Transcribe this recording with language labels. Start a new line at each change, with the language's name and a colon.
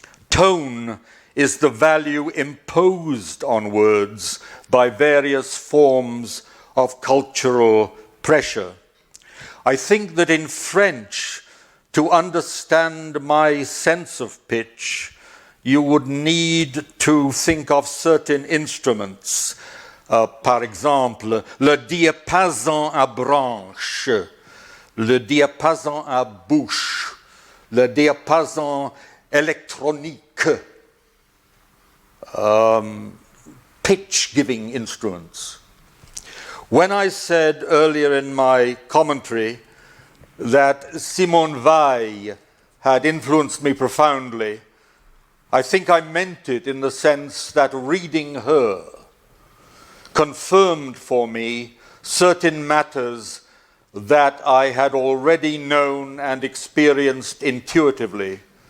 English: Tone is the value imposed on words by various forms of cultural pressure. I think that in French, to understand my sense of pitch, you would need to think of certain instruments.
French: Par exemple, le diapason à branche, le diapason à bouche, le diapason électronique,
English: pitch-giving instruments. When I said earlier in my commentary that Simone Weil had influenced me profoundly, I think I meant it in the sense that reading her confirmed for me certain matters that I had already known and experienced intuitively.